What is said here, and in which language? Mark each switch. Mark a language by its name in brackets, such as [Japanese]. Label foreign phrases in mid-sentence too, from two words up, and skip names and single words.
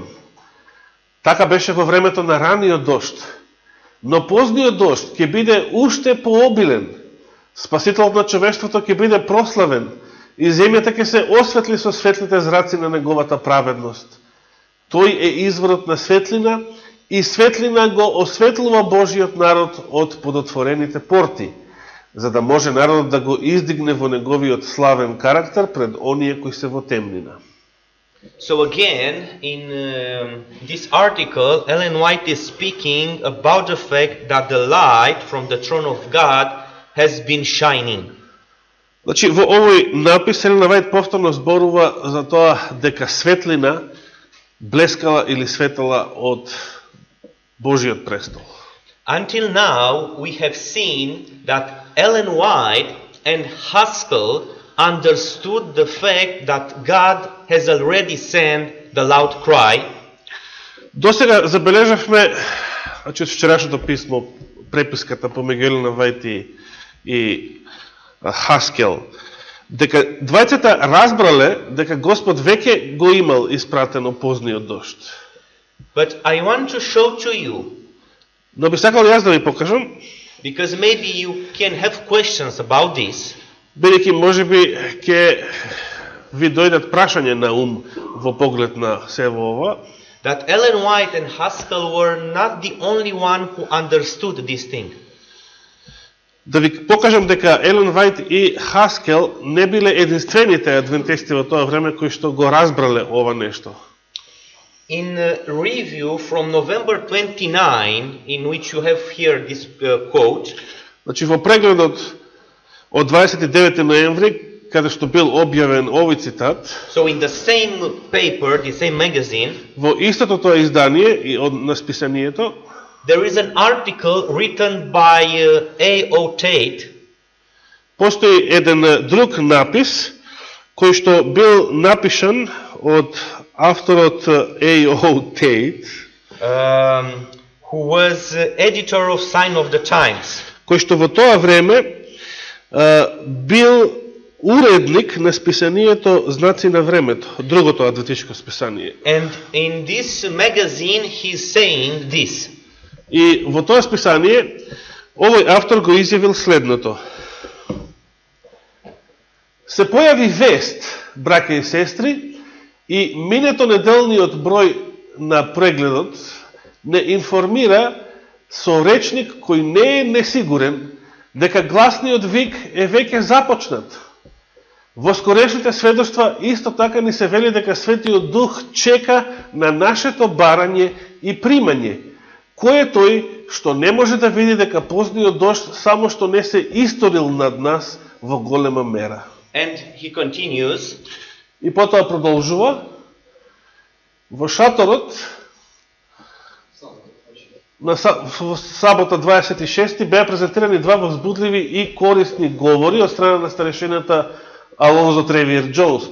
[Macedonian] Така беше во времето на раниот дожд, но позниот дожд ќе биде уште пообилен, Спасителот на човештвото ќе биде прославен и земјата ќе се осветли со светлите зраци на неговата праведност. Тој е изворот на светлина и светлина го осветлува Божиот народ од подотворените порти, за да може народот да го издигне во неговиот славен карактер пред оние кои се во темнина. [English] So again, in this article, Ellen White is speaking about the fact that the light from the throne of God has been shining. [Macedonian] Значи, во овој напис Елена Вајт повторно зборува за тоа дека светлина блескала или светала од Божиот престол. [English] Until now, we have seen that Ellen White and Haskell understood the fact that God has already sent the loud cry. [Macedonian] Досега забележавме, значи од вчерашното писмо, преписката помеѓу Елена Вајт и Хаскел, дека двајцата разбрале дека Господ веќе го имал испратено позниот дожд. [English] But I want to show to you, [Macedonian] Но би сакал јас да ви покажам, [English] because maybe you can have questions about this, [Macedonian] бидејќи можеби ќе ви дојдат прашање на ум во поглед на сево ова, [English] that Ellen White and Haskell were not the only one who understood this thing. [Macedonian] да ви покажам дека Елен Вајт и Хаскел не биле единствените адвентисти во тоа време кои што го разбрале ова нешто. [English] In a review from November 29, in which you have here this quote, [Macedonian] Значи во прегледот од 29 ноември, каде што бил објавен овој цитат, [English] so in the same paper, the same magazine, [Macedonian] во истото тоа издание и од на списанието, [English] there is an article written by A.O. Tate, [Macedonian] постои еден друг напис кој што бил напишан од авторот A.O. Tate, [English] who was editor of Sign of the Times. [Macedonian] кој што во тоа време бил уредник на списанието Знаци на времето, другото адвентистичко списание. [English] And in this magazine he's saying this. [Macedonian] И во тоа списание овој автор го изјавил следното: се појави вест, браќа и сестри, и минето неделниот број на прегледот не информира со речник кој не е несигурен дека гласниот вик е веќе започнат. Во скорешните сведоштва исто така ни се вели дека Светиот Дух чека на нашето барање и примање. Кој е тој што не може да види дека позниот дожд само што не се историл над нас во голема мера? [English] And he continues, [Macedonian] И потоа продолжува, во шаторот на сабота 26 беа презентирани два возбудливи и корисни говори од страна на старешината Алонзо Тревиер Джонс.